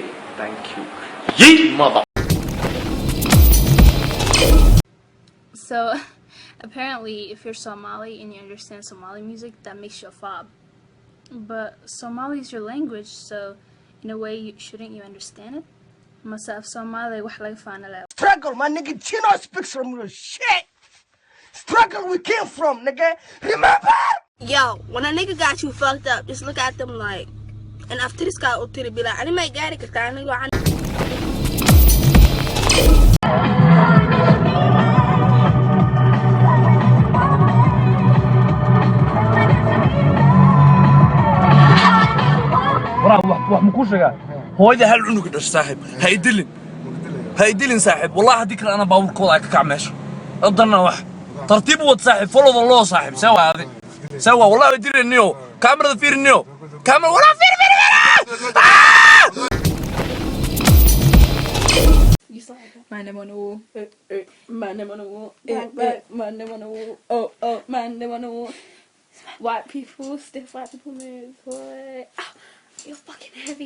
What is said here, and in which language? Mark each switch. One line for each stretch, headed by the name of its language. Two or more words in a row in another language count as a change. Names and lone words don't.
English: Thank you. Yeet, mother! So, apparently, if you're Somali and you understand Somali music, that makes you a fob. But Somali is your language, so in a way, shouldn't you understand it?
Somali: Masa Somali wax laga faana.
English: Struggle, my nigga. Chino speaks from real shit. Struggle we came from, nigga. Remember? Yo, when a nigga got you fucked up, just look at them like, and after this guy will be like, I didn't make Gary because I nigga.
Somali: wax ma ku sheegaa hooyada hal cunug dhash saaxib ha idilin saaxib wallahi hadii kale ana baawurkooda ay ka kacmeesho adana wax tartiib wad saaxib
English: follow the law
Somali: saaxib sawa wallahi idiliniyo kamerada fiiriniyo kamera wala fiir
English: My name on the wall. My name on the wall. My name on the wall. Oh, my name on the wall. White people, stiff white people moves. What? Oh, you're fucking heavy.